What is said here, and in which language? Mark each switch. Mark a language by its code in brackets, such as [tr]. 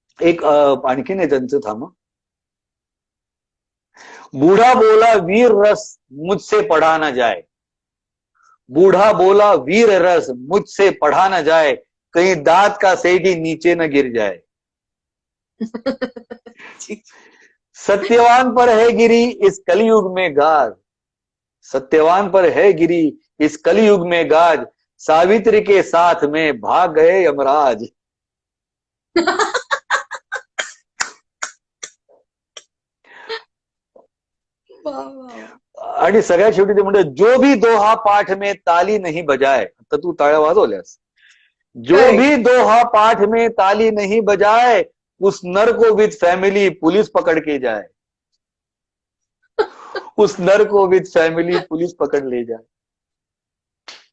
[mr] एक आणखीन आहे त्यांचं, थांब. [hi] बूढ़ा बोला वीर रस मुझसे पढ़ा न जाए. बूढ़ा बोला वीर रस मुझसे पढ़ा न जाए, कहीं दांत का सेठ ही नीचे न गिर जाए. सत्यवान पर है गिरी इस कलयुग में गाज. सत्यवान पर है गिरी इस कलयुग में गाज, सावित्री के साथ में भाग गए यमराज. वा वा. [mr] आणि सगळ्यात शेवटी ते म्हणतात, [hi] जो भी दोहा पाठ में ताली नहीं बजाए. [mr] तर तू टाळ्या वाजवल्यास. जो [en] Correct. [hi] भी दोहा पाठ में ताली नहीं बजाए, उस नर को [en] with family [hi] पुलिस पकड़ के जाए. उस नर को [en] with family [hi] पुलिस पकड ले जाए.